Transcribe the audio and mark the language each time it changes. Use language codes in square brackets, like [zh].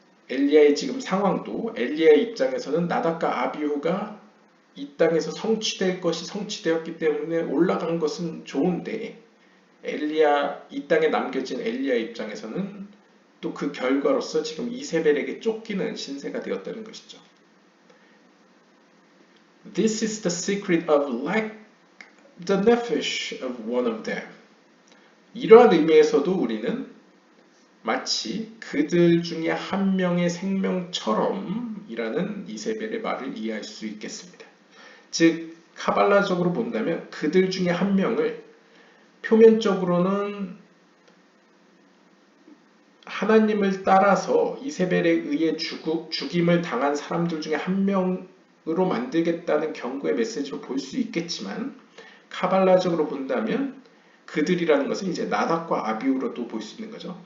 [ko] 엘리야의 지금 상황도 엘리야의 입장에서는 나답과 아비후가 이 땅에서 성취될 것이 성취되었기 때문에 올라간 것은 좋은데 이 땅에 남겨진 엘리야의 입장에서는 또 그 결과로서 지금 이세벨에게 쫓기는 신세가 되었다는 것이죠. [en] This is the secret of like the nephesh of one of them. [ko] 이러한 의미에서도 우리는 마치 그들 중에 한 명의 생명처럼 이라는 이세벨의 말을 이해할 수 있겠습니다. 즉 카발라적으로 본다면 그들 중에 한 명을 표면적으로는 하나님을 따라서 이세벨에 의해 죽임을 당한 사람들 중에 한 명으로 만들겠다는 경고의 메시지로 볼 수 있겠지만 카발라적으로 본다면 그들이라는 것은 이제 나답과 아비후로도 볼 수 있는 거죠.